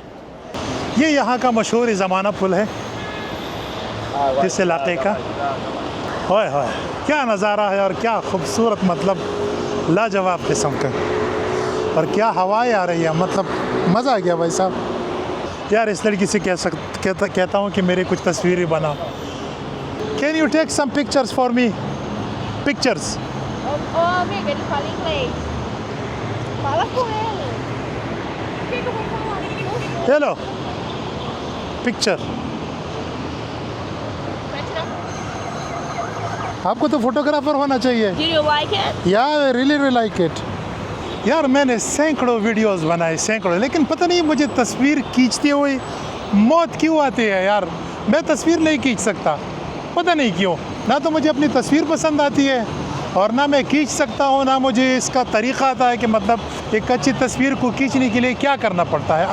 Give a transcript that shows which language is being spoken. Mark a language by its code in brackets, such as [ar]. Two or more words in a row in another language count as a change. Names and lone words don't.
[hi] ये यहाँ का मशहूर ज़माना पुल है इस इलाके का। ओए होए, क्या नज़ारा है और क्या खूबसूरत, मतलब लाजवाब किस्म का। और क्या हवाएं आ रही है, मतलब मज़ा आ गया भाई साहब। यार इस लड़की से कहता हूँ कि मेरी कुछ तस्वीरें बना। [en] Can you take some pictures for me? [hi] पिक्चर्स। [pt] Oh, amiga, ele fala inglês. Fala com ele. O que eu vou falar? [en] Hello picture. [pt] Vai tirar. [hi] आपको तो फोटोग्राफर होना चाहिए। [en] Did you like it? यार really like it। [hi] यार मैंने सैकड़ों वीडियोस बनाए, सैकड़ों, लेकिन पता नहीं मुझे तस्वीर खींचते हुए मौत क्यों आती है यार। मैं तस्वीर नहीं खींच सकता, पता नहीं क्यों। ना तो मुझे अपनी तस्वीर पसंद आती है और ना मैं खींच सकता हूँ, ना मुझे इसका तरीक़ा आता है कि मतलब एक अच्छी तस्वीर को खींचने के लिए क्या करना पड़ता है।